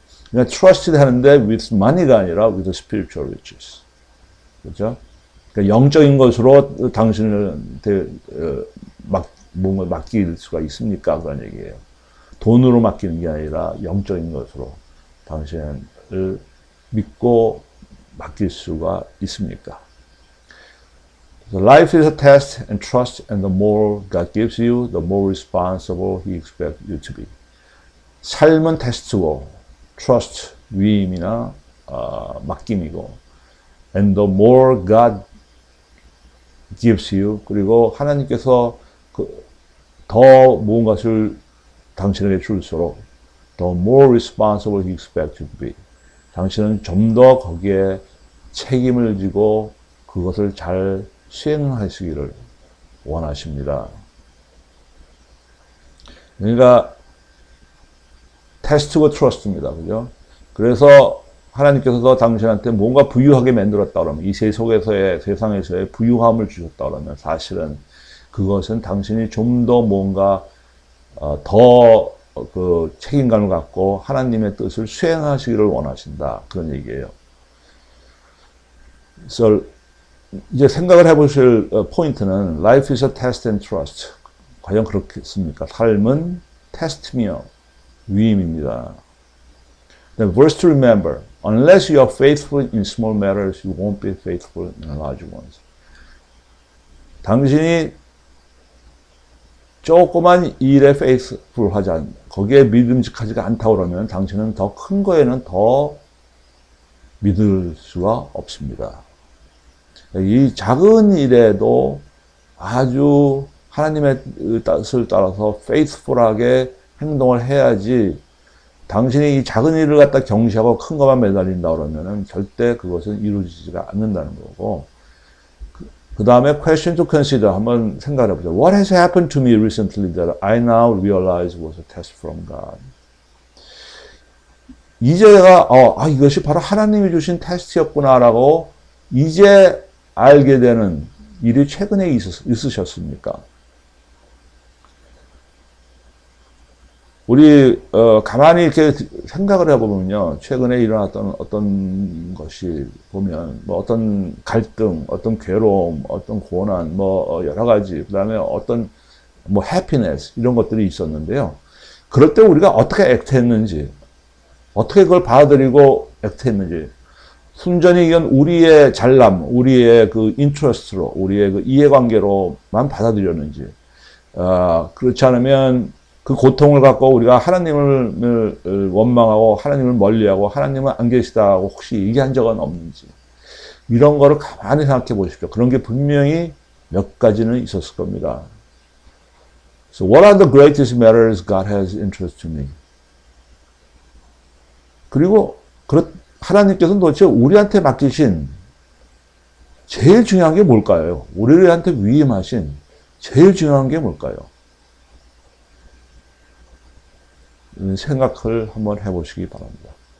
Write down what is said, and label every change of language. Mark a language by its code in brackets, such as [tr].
[ko] 그러니까 [en] trusted [ko] 하는데 [en] with money가 [ko] 아니라 [en] with the spiritual riches. [ko] 그렇죠? 그러니까 영적인 것으로 당신한테 뭔가 맡길 수가 있습니까? 그런 얘기예요. 돈으로 맡기는 게 아니라 영적인 것으로 당신을 믿고 맡길 수가 있습니까? [en] So life is a test and trust, and the more God gives you, the more responsible He expects you to be. [ko] 삶은 테스트고, [en] trust, [ko] 위임이나 맡김이고, [en] and the more God gives you, [ko] 그리고 하나님께서 더 무언가를 당신에게 줄수록 [en] the more responsible He expects you to be. [ko] 당신은 좀 더 거기에 책임을 지고 그것을 잘 수행하시기를 원하십니다. 그러니까 테스트고 트러스트입니다. 그죠? 그래서 하나님께서도 당신한테 뭔가 부유하게 만들었다 그러면, 이 세상에서의 부유함을 주셨다 그러면 사실은 그것은 당신이 좀 더 뭔가 더 그 책임감을 갖고 하나님의 뜻을 수행하시기를 원하신다. 그런 얘기예요. 그래서 이제 생각을 해보실 포인트는 [en] Life is a test and trust. [ko] 과연 그렇겠습니까? 삶은 테스트며 위임입니다. [en] Then verse to remember. Unless you are faithful in small matters, you won't be faithful in large ones. [ko] 당신이 조그만 일에 faithful하지 않, 거기에 믿음직하지가 않다 그러면 당신은 더 큰 거에는 더 믿을 수가 없습니다. 이 작은 일에도 아주 하나님의 뜻을 따라서 faithful하게 행동을 해야지 당신이 이 작은 일을 갖다 경시하고 큰 것만 매달린다 그러면은 절대 그것은 이루어지지가 않는다는 거고. 그 다음에 [en] question to consider [ko] 한번 생각해 보죠. [en] What has happened to me recently that I now realize was a test from God? [ko] 이제 내가 이것이 바로 하나님이 주신 테스트였구나라고 이제 알게 되는 일이 최근에 있으셨습니까? 우리 가만히 이렇게 생각을 해보면요, 최근에 일어났던 어떤 것이 보면 뭐 어떤 갈등, 어떤 괴로움, 어떤 고난, 뭐 여러 가지, 그다음에 어떤 뭐 해피네스 이런 것들이 있었는데요. 그럴 때 우리가 어떻게 액트했는지, 어떻게 그걸 받아들이고 액트했는지, 순전히 이건 우리의 잘남, 우리의 그 인트러스트로, 우리의 그 이해관계로만 받아들였는지, 그렇지 않으면 그 고통을 갖고 우리가 하나님을 원망하고 하나님을 멀리하고 하나님은 안 계시다고 혹시 얘기한 적은 없는지, 이런 거를 가만히 생각해 보십시오. 그런 게 분명히 몇 가지는 있었을 겁니다. [en] So what are the greatest matters God has entrusted to me? [ko] 그리고 하나님께서는 도대체 우리한테 맡기신 제일 중요한 게 뭘까요? 우리한테 위임하신 제일 중요한 게 뭘까요? 생각을 한번 해보시기 바랍니다.